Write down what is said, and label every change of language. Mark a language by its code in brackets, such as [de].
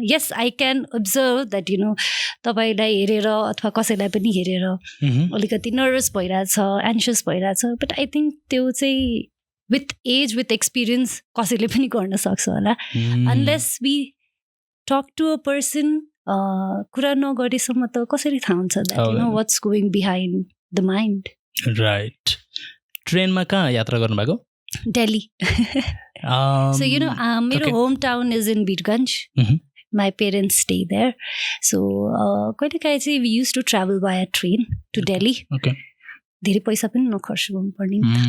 [en] yes I can observe that you know [ne] तपाईँलाई हेरेर अथवा कसैलाई पनि हेरेर अलिकति नर्भस भइरहेछ, एन्सियस भइरहेछ, [en] but I think [ne] त्यो चाहिँ [en] with age with experience [ne] कसैले पनि गर्न सक्छ होला. [en] unless we talk to a person [ne] कुरा नगरेसम्म त कसरी थाहा हुन्छ [en] That you know what's going behind the mind. Right. [ne] ट्रेनमा कहाँ यात्रा गर्नुभएको? [en] Delhi. So you know [ne] मेरो [en] hometown is in Birganj. My parents stay there. So [ne] कहिलेकाहीँ चाहिँ [en] we used to travel via train to Delhi. Okay. [ne] धेरै पैसा पनि नखर्च गर्नुपर्ने.